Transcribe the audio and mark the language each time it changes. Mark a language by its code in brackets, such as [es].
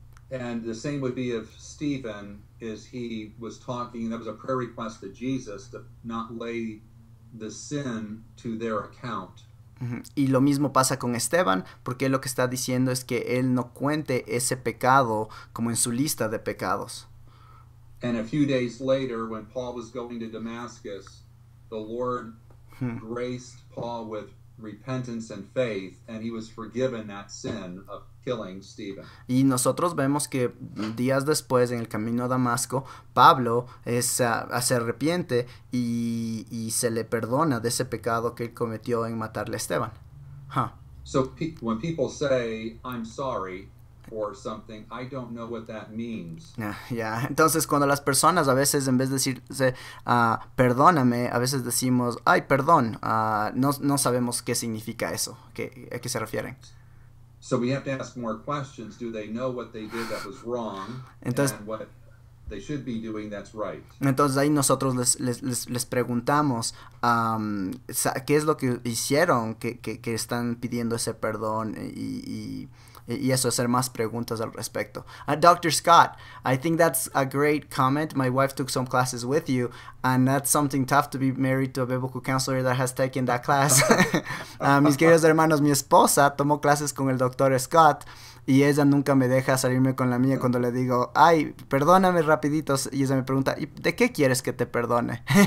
[en] And the same would be of Stephen, is he was talking, that was a prayer request to Jesus to not lay the sin to their account. [es] Y lo mismo pasa con Esteban, porque él lo que está diciendo es que él no cuente ese pecado como en su lista de pecados. [en] And a few days later, when Paul was going to Damascus, the Lord graced Paul with repentance and faith, and he was forgiven that sin of killing Stephen. [es] Y nosotros vemos que días después, en el camino a Damasco, Pablo se arrepiente y se le perdona de ese pecado que él cometió en matarle a Esteban. [en] So when people say, I'm sorry for something, I don't know what that means. [es] Entonces, cuando las personas a veces, en vez de decirse perdóname, a veces decimos, ay, perdón, no sabemos qué significa eso, a qué se refieren. [en] So we have to ask more questions. Do they know what they did that was wrong? [es] Entonces, [en] and what they should be doing that's right? [es] Entonces ahí nosotros les preguntamos qué es lo que hicieron que están pidiendo ese perdón y eso, hacer más preguntas al respecto. [en] Dr. Scott, I think that's a great comment. My wife took some classes with you, and that's something tough to be married to a biblical counselor that has taken that class. [es] Mis queridos hermanos, mi esposa tomó clases con el Dr. Scott, y ella nunca me deja salirme con la mía cuando le digo, ay, perdóname rapiditos, y ella me pregunta, ¿de qué quieres que te perdone?